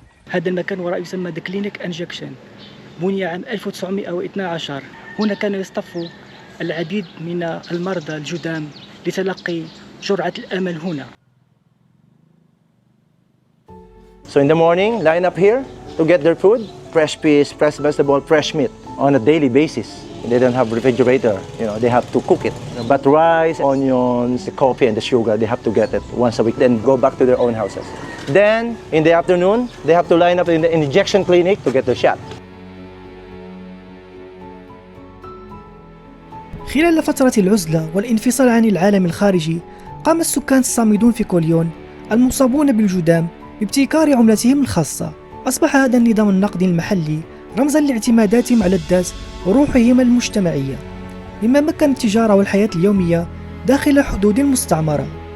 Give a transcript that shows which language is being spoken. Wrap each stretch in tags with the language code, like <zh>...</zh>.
<ar>هذا المكان وراء يسمى The Clinic Injection. بني عام 1912. هنا كانوا يصطفوا العديد من المرضى الجدام لتلقي جرعة الأمل هنا.</ar> <en>So in the morning, line up here to get their food, fresh fish, fresh vegetable, fresh meat on a daily basis. They don't have refrigerator, you know, they have to cook it. But rice, onions, the coffee and the sugar, they have to get it once a week, then go back to their own houses. Then, in the afternoon, they have to line up in the injection clinic to get their shot.</en> <ar>خلال فترة العزلة والانفصال عن العالم الخارجي، قام السكان الصامدون في كوليون المصابون بالجدام بابتكار عملتهم الخاصة. أصبح هذا النظام النقدي المحلي رمزاً لاعتماداتهم على الذات وروحهم المجتمعية، مما مكن التجارة والحياة اليومية داخل حدود المستعمرة.</ar>